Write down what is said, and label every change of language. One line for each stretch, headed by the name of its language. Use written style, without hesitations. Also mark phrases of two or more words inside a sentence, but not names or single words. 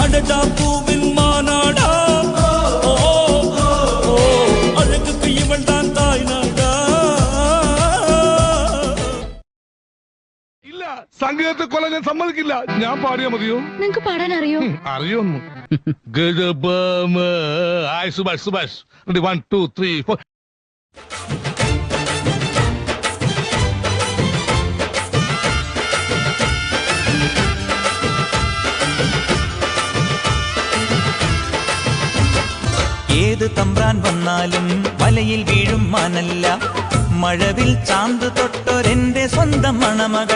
Tamil: ரோஜா பூவின் மாநாடா ஓ, ஓ, அழகுக்கு இவன் தான் தாய் நாடா.
Malayalam: ഇല്ല സംഗീതത്തെ കൊല്ലാൻ ഞാൻ സമ്മതിക്കില്ല. ഞാൻ പാടിയാ മതിയോ? നിങ്ങക്ക് പാടാൻ അറിയോ? അറിയൊന്നു സുഭാഷ് സുഭാഷ് 1 2 3 4. ഏത് തമ്പ്രാൻ വന്നാലും വലയിൽ വീഴും മാനല്ല, മഴവിൽ ചാന്ത് തൊട്ടൊരെന്റെ സ്വന്തം മണമകൾ.